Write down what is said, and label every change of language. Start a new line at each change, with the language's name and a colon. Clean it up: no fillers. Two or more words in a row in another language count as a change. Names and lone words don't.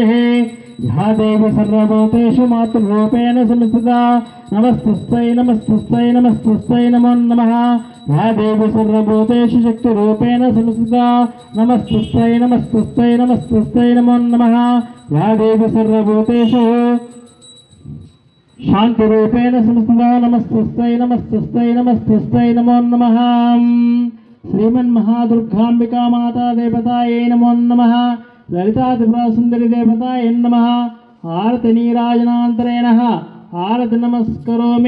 Sanskrit: యా దేవి సర్వభూతేషు మాతృరూపేణ సంస్థితా నమస్తస్యై నమస్తస్యై నమస్తస్యై నమో నమః. యా దేవి సర్వభూతేషు శక్తిరూపేణ సంస్థితా నమస్తస్యై నమస్తస్యై నమస్తస్యై నమో నమః. యా దేవి సర్వభూతేషు शांतिरूपेण संस्थिता नमस्तुस्तै नमस्तुस्तै नमस्तुस्तै नमो नमः। श्रीमन्महादुर्गाम्बिका माता देवतायै नमो नमः। ललिता त्रिपुरा सुंदरी देवतायै नमः। आरति नीराजनान्तरेण आरति नमस्करोमि।